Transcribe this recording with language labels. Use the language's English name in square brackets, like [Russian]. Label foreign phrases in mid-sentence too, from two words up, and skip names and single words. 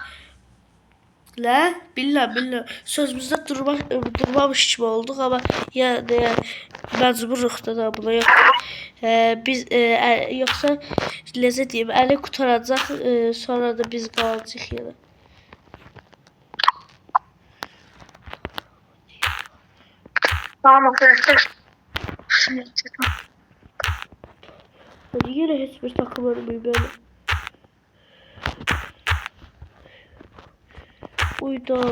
[Azerbaijani] Billah sözümüzdə durmamış kimi olduq, amma yəni məcburuq da buna yox. Biz yoxsa necə deyim, əli qutaracaq, sonra da biz qalacağıq yenə. [Turkish] Tamam arkadaşlar. Yine hiçbir takım ölmüyor böyle. Uydu.